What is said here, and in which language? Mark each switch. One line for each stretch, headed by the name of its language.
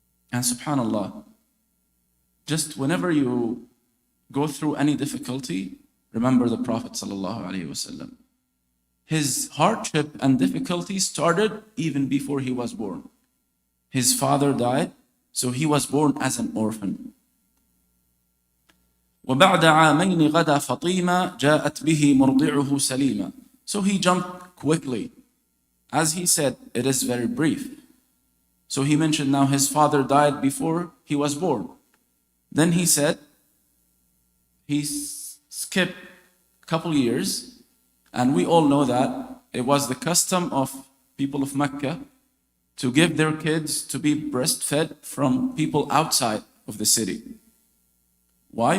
English: And subhanallah, just whenever you go through any difficulty, remember the Prophet ﷺ. His hardship and difficulty started even before he was born. His father died, so he was born as an orphan.
Arabic: وبعد عامين غدا فطيمة جاءت به مرضعه سليمة.
English: So he jumped quickly. As he said, it is very brief. So he mentioned now his father died before he was born. Then he said, he skipped a couple years, and we all know that it was the custom of people of Mecca to give their kids to be breastfed from people outside of the city. Why?